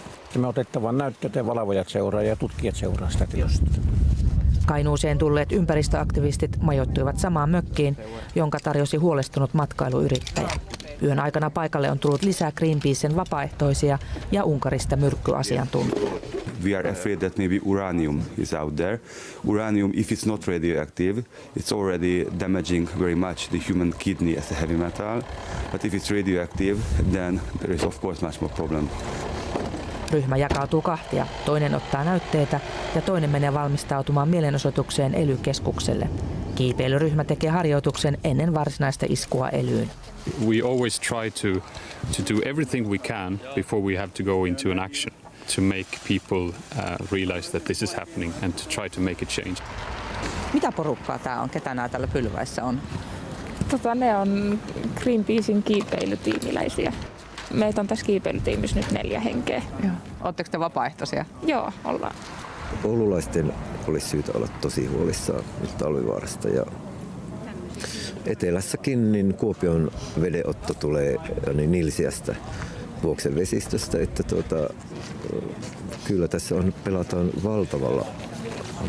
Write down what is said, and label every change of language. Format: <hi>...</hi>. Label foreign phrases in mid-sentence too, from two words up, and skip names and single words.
<fi>Me otettavan näytteitä valvojat seuraa ja tutkijat seuraa sitä tilastoa. Kainuuseen tulleet ympäristöaktivistit majoittuivat samaan mökkiin, jonka tarjosi huolestunut matkailuyrittäjä. Yön aikana paikalle on tullut lisää Greenpeacen vapaaehtoisia ja Unkarista myrkkyasiantuntijia.</fi> <en>We are afraid that maybe uranium is out there. Uranium, if it's not radioactive, it's already damaging very much the human kidney as a heavy metal. But if it's radioactive, then there is of course much more problem.</en> <fi>Ryhmä jakautuu kahtia. Toinen ottaa näytteitä ja toinen menee valmistautumaan mielenosoitukseen ELY-keskukselle. Kiipeilyryhmä tekee harjoituksen ennen varsinaista iskua Elyyn.</fi> <en>We always try to do everything we can before we have to go into an action to make people realize that this is happening and to try to make a change.</en> <fi>Mitä porukkaa tämä on? Ketä nämä täällä pylväissä on? Ne on Greenpeacen kiipeilytiimiläisiä. Meitä on tässä kiipeilytiimissä nyt 4 henkeä. Oletteko te vapaaehtoisia? Joo, ollaan. Oululaisten olisi syytä olla tosi huolissaan nyt Talvivaarasta ja etelässäkin niin Kuopion vedenotto tulee niin Nilsiästä Vuoksen vesistöstä, että kyllä tässä pelataan valtavilla riskeillä.</fi>